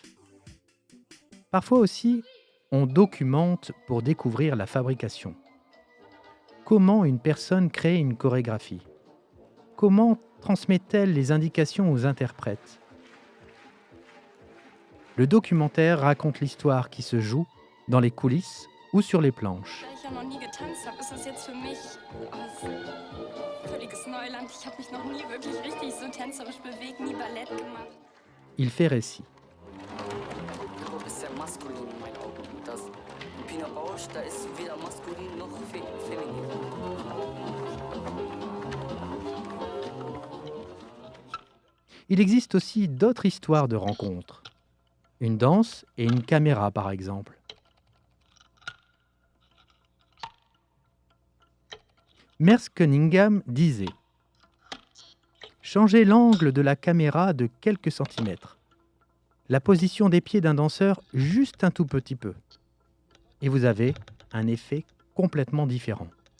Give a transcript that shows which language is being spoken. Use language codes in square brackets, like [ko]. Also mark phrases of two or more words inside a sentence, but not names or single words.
[fr] Parfois aussi, on documente pour découvrir la fabrication. Comment une personne crée une chorégraphie? Comment transmet-elle les indications aux interprètes? Le documentaire raconte l'histoire qui se joue dans les coulisses ou sur les planches. [de] Da ich ja noch nie getanzt habe, ist das jetzt für mich völliges Neuland. Ich habe mich noch nie wirklich richtig so tänzerisch bewegt, nie Ballett gemacht. [fr] Il fait récit. [de] Hip-Hop ist sehr maskulin in meinen Augen. Das Pina Bausch, da ist weder maskulin noch feminin. [fr] Il existe aussi d'autres histoires de rencontres. Une danse et une caméra, par exemple. Merce Cunningham disait: changez l'angle de la caméra de quelques centimètres, la position des pieds d'un danseur juste un tout petit peu, et vous avez un effet complètement différent.